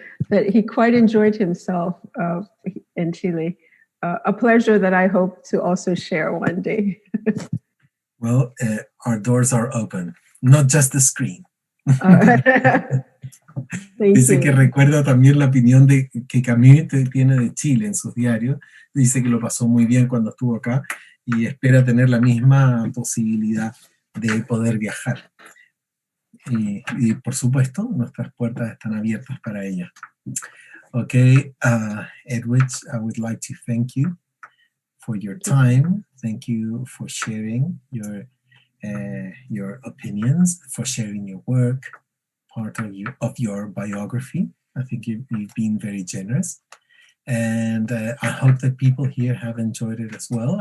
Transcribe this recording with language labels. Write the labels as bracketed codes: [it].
[en] That he quite enjoyed himself in Chile. A pleasure that I hope to also share one day. Well, our doors are open, not just the screen. [es] Dice que recuerda también la opinión que Camus tiene de Chile en sus diarios. Dice que lo pasó muy bien cuando estuvo acá y espera tener la misma posibilidad de poder viajar. Y por supuesto, nuestras puertas están abiertas para ella. [en] Okay, Edwidge, I would like to thank you for your time. Thank you for sharing your your opinions, for sharing your work, part of your biography. I think you've been very generous. And I hope that people here have enjoyed it as well.